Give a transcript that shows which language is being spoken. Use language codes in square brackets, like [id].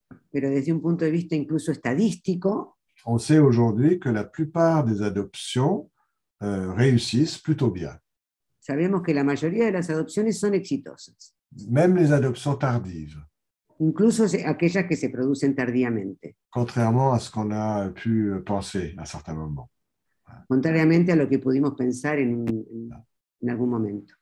[es] Pero desde un punto de vista incluso estadístico, [fr] on sait aujourd'hui que la plupart des adoptions réussissent plutôt bien. [es] sabemos que la mayoría de las adopciones son exitosas, [fr] Même les adoptions tardives, [es] incluso aquellas que se producen tardíamente, [fr] contrairement à ce qu'on a pu penser à certains moments. [es] contrariamente a lo que pudimos pensar en algún momento.